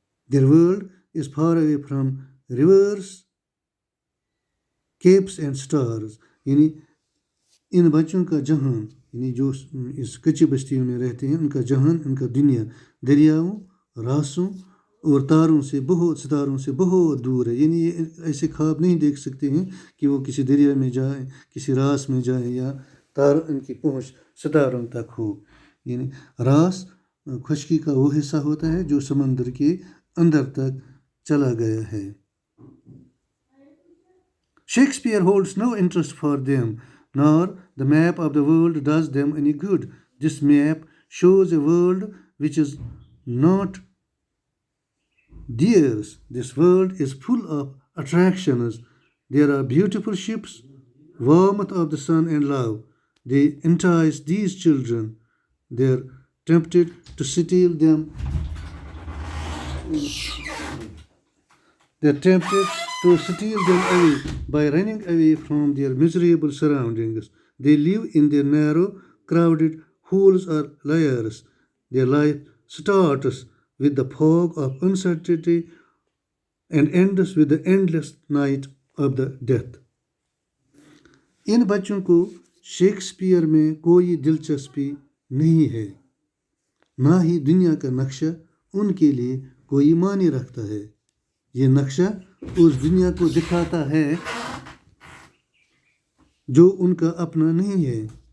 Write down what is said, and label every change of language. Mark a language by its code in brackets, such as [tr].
[en] Their world is far away from rivers, capes and stars. [ur] یعنی ان بچوں کا جہان، یعنی جو اس کچی بستیوں میں رہتے ہیں، ان کا جہان، ان کا دنیا دریاؤں، راسوں اور ستاروں سے بہت دور ہے. یعنی یہ ایسے خواب نہیں دیکھ سکتے ہیں کہ وہ کسی دریا میں جائیں، کسی راس میں جائیں، یا ان کی پہنچ ستاروں تک ہو. یعنی راس خشکی کا وہ حصہ ہوتا ہے جو سمندر کے اندر تک چلا گیا ہے. [en] Shakespeare holds no interest for them, nor the map of the world does them any good. This map shows a world which is not theirs. This world is full of attractions. There are beautiful ships, warmth of the sun and love. They entice these children. They are tempted to steal them. They are tempted to steal them away by running away from their miserable surroundings. They live in their narrow, crowded holes or lairs. Their life starts with the fog of uncertainty and ends with the endless night of the death. [ur] ان بچوں کو Shakespeare میں کوئی دلچسپی نہیں ہے، نہ ہی دنیا کا نقشہ ان کے لیے کوئی معنی رکھتا ہے. یہ نقشہ اس دنیا کو دکھاتا ہے جو ان کا اپنا نہیں ہے.